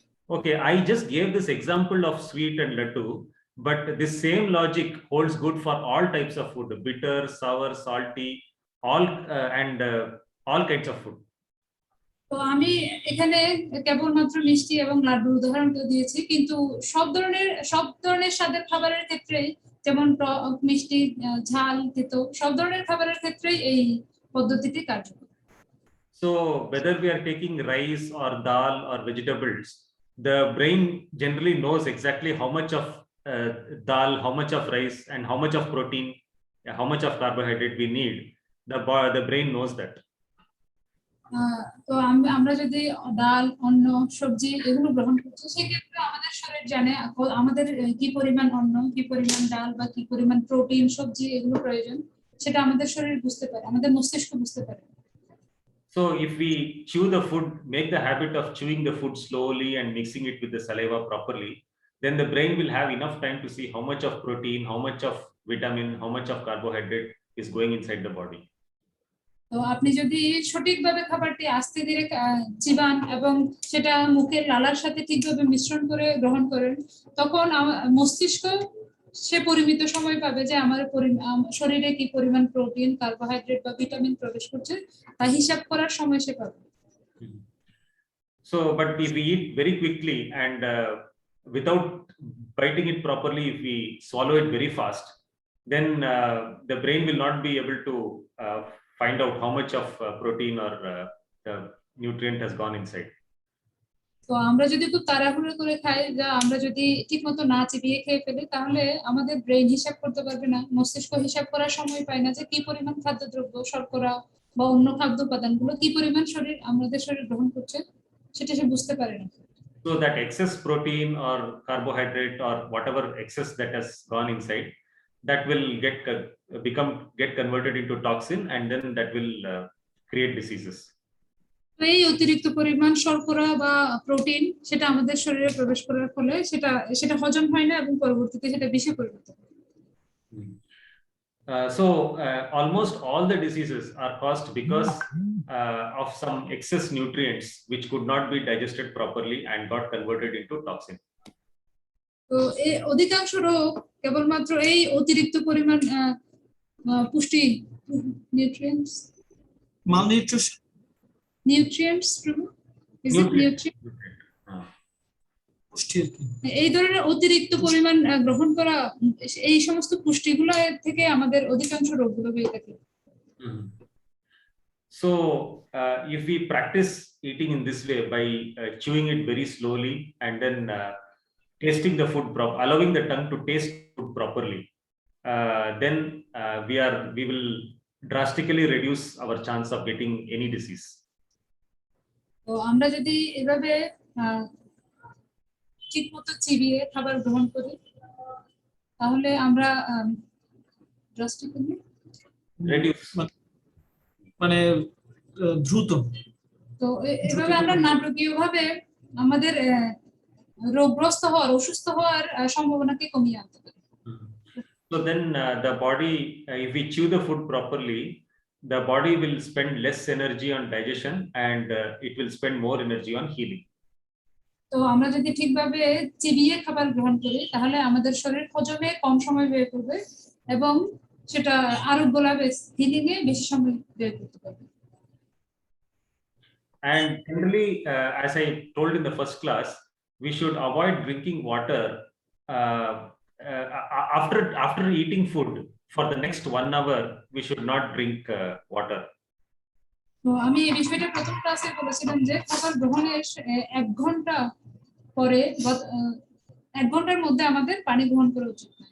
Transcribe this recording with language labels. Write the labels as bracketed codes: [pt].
[en] Okay, I just gave this example of sweet and laddu, but this same logic holds good for all types of food: bitter, sour, salty, and all kinds of food. [bn] তো আমি এখানে কেবলমাত্র মিষ্টি এবং লাড্ডুর উদাহরণটা দিয়েছি কিন্তু সব ধরনের স্বাদের খাবারের ক্ষেত্রে যেমন টক মিষ্টি ঝাল তেতো সব ধরনের খাবারের ক্ষেত্রেই এই পদ্ধতিটি কার্যকর [en] So whether we are taking rice or dal or vegetables, the brain generally knows exactly how much of dal, how much of rice, and how much of protein, how much of carbohydrate we need. The brain knows that. [bn] তো আমরা যদি ডাল অন্ন সবজি এগুলো গ্রহণ করছি সেক্ষেত্রে আমাদের শরীর জানে আমাদের কি পরিমাণ অন্ন কি পরিমাণ ডাল বা কি পরিমাণ প্রোটিন সবজি এগুলো প্রয়োজন সেটা আমাদের শরীর বুঝতে পারে আমাদের মস্তিষ্ক বুঝতে পারে [en] So if we chew the food, make the habit of chewing the food slowly and mixing it with the saliva properly, then the brain will have enough time to see how much of protein, how much of vitamin, how much of carbohydrate is going inside the body. [bn] তো আপনি যদি সঠিকভাবে খাবারটি আস্তে ধীরে চিবান এবং সেটা মুখের লালার সাথে ঠিকভাবে মিশ্রণ করে গ্রহণ করেন তখন মস্তিষ্ক সে পরিমিত সময় পাবে যে আমার শরীরে কি পরিমাণ প্রোটিন কার্বোহাইড্রেট বা ভিটামিন প্রবেশ করছে তা হিসাব করার সময় সে পাবে [en] So but if we eat very quickly and without biting it properly, if we swallow it very fast, then the brain will not be able to find out how much of protein or the nutrient has gone inside. [bn] তো আমরা যদি খুব তাড়াহুড়ো করে খাই যা আমরা যদি ঠিকমতো না চিবিয়ে খেয়ে ফেলি তাহলে আমাদের ব্রেন হিসাব করতে পারবে না মস্তিষ্ক হিসাব করার সময় পায় না যে কি পরিমাণ খাদ্যদ্রব্য শর্করা বা অন্য খাদ্য উপাদানগুলো কি পরিমাণ আমাদের শরীর গ্রহণ করছে সেটা সে বুঝতে পারে না [en] So that excess protein or carbohydrate or whatever excess that has gone inside, that will get converted into toxin, and then that will create diseases. [bn] এই অতিরিক্ত পরিমাণ শর্করা বা প্রোটিন সেটা আমাদের শরীরে প্রবেশ করার ফলে সেটা হজম হয় না এবং পরবর্তীতে সেটা বিষে পরিণত হয় [en] So almost all the diseases are caused because of some excess nutrients which could not be digested properly and got converted into toxin. [bn] তো এই অধিকাংশ রোগ কেবলমাত্র এই অতিরিক্ত পরিমাণ পুষ্টি nutrients [en] malnutrition nutrients is it nutrient [bn] পুষ্টি আর কি। এই ধরনের অতিরিক্ত পরিমাণ গ্রহণ করা এই সমস্ত পুষ্টিগুলো থেকে আমাদের অধিকাংশ রোগগুলো হয়ে থাকে [en] So if we practice eating in this way by chewing it very slowly and then tasting the food allowing the tongue to taste food properly, then we will drastically reduce our chance of getting any disease. [bn] তো আমরা যদি এভাবে ঠিকমতো চিবিয়ে খাবার গ্রহণ করি তাহলে আমরা drastically [en] Reduce [bn] মানে দ্রুত তো এভাবে আমরা নাটকীয়ভাবে আমাদের রোগগ্রস্ত হওয়ার অসুস্থ হওয়ার সম্ভাবনাকে কমিয়ে আনতে পারি [en] So then the body, if we chew the food properly, the body will spend less energy on digestion and it will spend more energy on healing. [bn] তো আমরা যদি ঠিকভাবে চিবিয়ে খাবার গ্রহণ করি তাহলে আমাদের শরীর হজমে কম সময় ব্যয় করবে এবং সেটা আরোগ্য লাভে হিলিং এ বেশি সময় ব্যয় করতে পারবে [en] And generally, as I told in the first class, we should avoid drinking water after eating food. For the next 1 hour, we should not drink water. [bn] তো আমি এই বিষয়টা প্রথম ক্লাসে বলেছিলাম যে খাবার গ্রহণের 1 ঘন্টা পরে 1 ঘন্টার মধ্যে আমাদের পানি গ্রহণ করা উচিত।